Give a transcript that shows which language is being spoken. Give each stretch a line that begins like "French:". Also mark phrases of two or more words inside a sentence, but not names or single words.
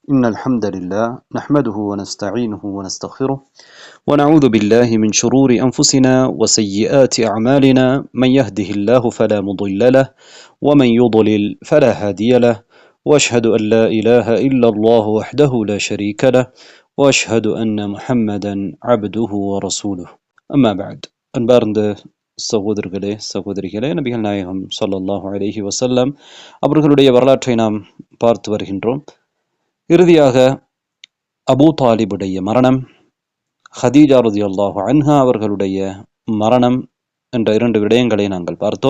Arabic: إن الحمد لله نحمده ونستعينه ونستغفره ونعوذ بالله من شرور أنفسنا وسيئات أعمالنا من يهده الله فلا مضل له ومن يضلل فلا هادي له وأشهد أن لا إله إلا الله وحده لا شريك له وأشهد أن محمدا عبده ورسوله أما بعد
Tamil: அன்பார்ந்த சகோதரர்களே சகோதரிகளே, நபிகள் நாயகம்
Arabic: صلى الله عليه وسلم
Tamil: அவர்களுடைய வரலாற்றை நாம் பார்த்து வருகின்றோம். இறுதியாக அபூ தாலிபுடைய மரணம், ஹதீஜா
Arabic: رضي الله عنها
Tamil: அவர்களுடைய மரணம் என்ற இரண்டு விடயங்களை நாங்கள் பார்த்தோம்.